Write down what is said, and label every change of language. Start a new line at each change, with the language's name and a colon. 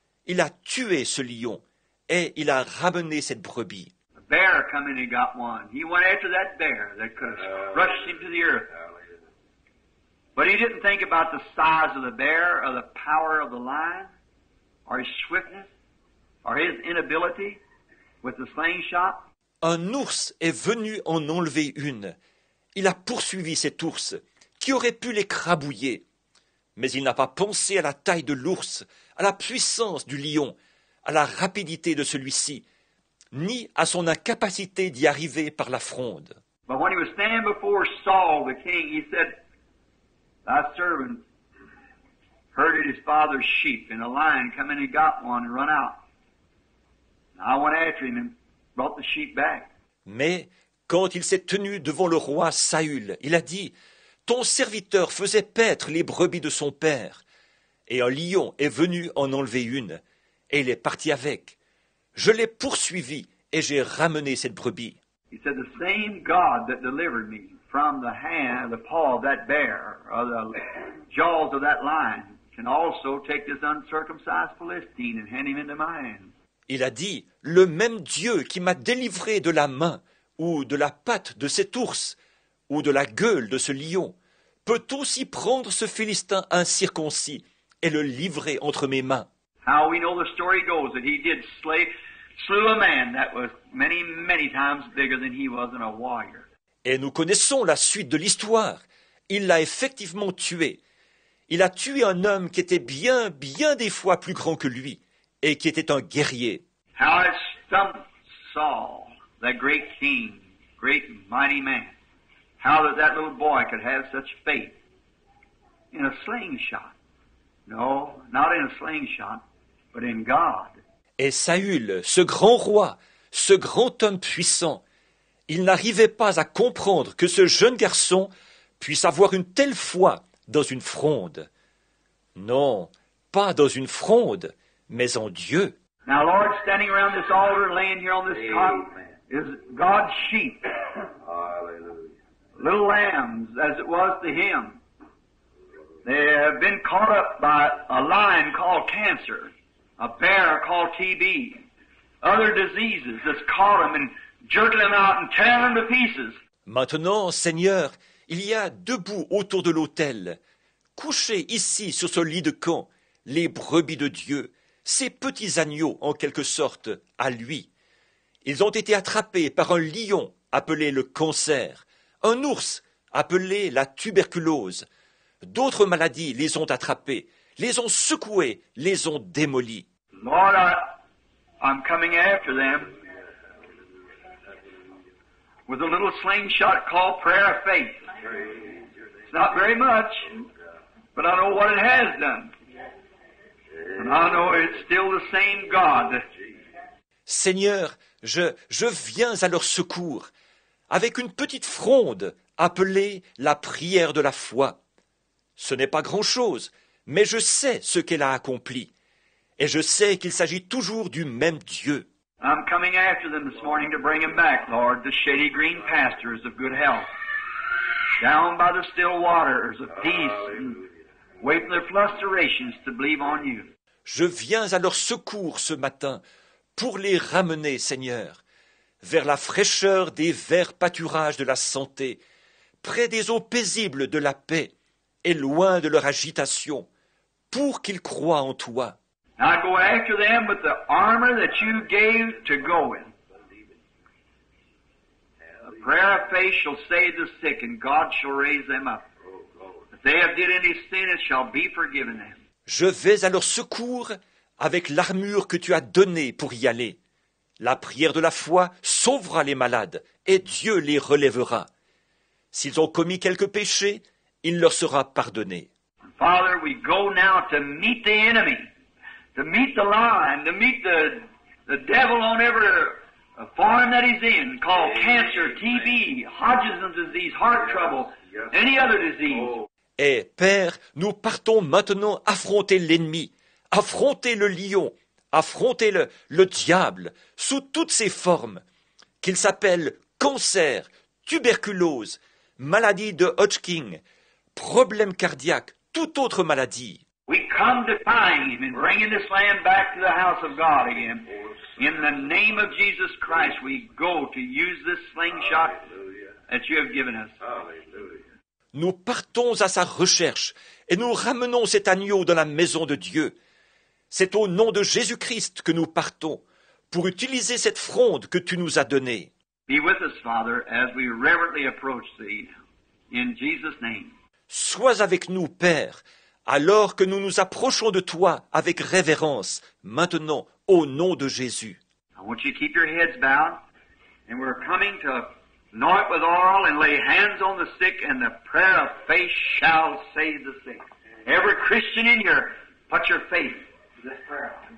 French: Il a tué ce lion, et il a ramené cette brebis.
English: A bear come in and got one. He went after that bear that could have rushed him to the earth. But he didn't think about the size of the bear or the power of the lion or his swiftness or his inability with the slingshot.
French: Un ours est venu en enlever une. Il a poursuivi cet ours, qui aurait pu l'écrabouiller. Mais il n'a pas pensé à la taille de l'ours, à la puissance du lion, à la rapidité de celui-ci, ni à son incapacité d'y arriver par la fronde.
English: But when he was standing before Saul the king, he said, "Thy servant herded his father's sheep, and a lion come in and got one and run out. And I went after him and brought the sheep back."
French: Mais quand il s'est tenu devant le roi Saül, il a dit, « Ton serviteur faisait paître les brebis de son père, et un lion est venu en enlever une, et il est parti avec. Je l'ai poursuivi, et j'ai ramené cette brebis. »
English: He said, "The same God that delivered me from the hand, the paw of that bear, or the jaws of that lion, can also take this uncircumcised Philistine and hand him into my hands."
French: Il a dit, « Le même Dieu qui m'a délivré de la main, ou de la patte de cet ours, ou de la gueule de ce lion, peut aussi prendre ce Philistin incirconcis et le livrer entre mes mains. »
English: How we know the story goes that he did slew a man that was many, many times bigger than he was and a warrior.
French: Et nous connaissons la suite de l'histoire. Il l'a effectivement tué. Il a tué un homme qui était bien des fois plus grand que lui, et qui était un guerrier.
English: How it stumped Saul, that great king, great mighty man. How that little boy could have such faith in a slingshot. No, not in a slingshot, but in God.
French: Et Saül, ce grand roi, ce grand homme puissant, il n'arrivait pas à comprendre que ce jeune garçon puisse avoir une telle foi dans une fronde. Non, pas dans une fronde, mais en Dieu.
English: Now, Lord, standing around this altar, laying here on this cot, is God's sheep. little lambs, as it was to him. They have been caught up by a lion called cancer, a bear called TB, other diseases that's caught them and jerking them out and tearing them to pieces.
French: Maintenant, Seigneur, il y a debout autour de l'autel, couchés ici sur ce lit de camp, les brebis de Dieu, ces petits agneaux en quelque sorte à lui. Ils ont été attrapés par un lion appelé le cancer, un ours appelé la tuberculose. D'autres maladies les ont attrapés, les ont secoués, les ont démolis.
English: Lord, I'm coming after them with a little slingshot called prayer of faith. It's not very much, but I know what it has done. And I know it's still the same God.
French: Seigneur, je viens à leur secours avec une petite fronde appelée la prière de la foi. Ce n'est pas grand-chose, mais je sais ce qu'elle a accompli. Et je sais qu'il s'agit toujours du même Dieu.
English: I'm coming after them this morning to bring them back, Lord, to shady green pastures of good health, down by the still waters of peace, and wait for their flusterations to believe on you.
French: Je viens à leur secours ce matin pour les ramener, Seigneur, vers la fraîcheur des verts pâturages de la santé, près des eaux paisibles de la paix, et loin de leur agitation, pour qu'ils croient en toi.
English: I go after them with the armor that you gave to go in. The prayer of faith shall save the sick, and God shall raise them up. If they have did any sin, it shall be forgiven them.
French: Je vais à leur secours avec l'armure que tu as donnée pour y aller. La prière de la foi sauvera les malades, et Dieu les relèvera. S'ils ont commis quelques péchés, il leur sera pardonné.
English: Father, we go now to meet the enemy, to meet the lion, to meet the devil on every form that he's in, called cancer, TB, Hodgkin's disease, heart trouble, any other disease.
French: Et Père, nous partons maintenant affronter l'ennemi, affronter le lion, affronter le diable, sous toutes ses formes, qu'il s'appelle cancer, tuberculose, maladie de Hodgkin, problème cardiaque, toute autre maladie.
English: We come to find him and bringing this lamb back to the house of God again. In the name of Jesus Christ, we go to use this slingshot that you have given us.
French: Nous partons à sa recherche et nous ramenons cet agneau dans la maison de Dieu. C'est au nom de Jésus-Christ que nous partons pour utiliser cette fronde que tu nous as donnée.
English: Be with us, Father, as we reverently approach thee. In Jesus' name.
French: Sois avec nous, Père, alors que nous nous approchons de toi avec révérence, maintenant, au nom de Jésus.
English: I want you to keep your heads bowed, and we're coming to anoint with oil and lay hands on the sick, and the prayer of faith shall save the sick. Every Christian in here, put your faith in this prayer.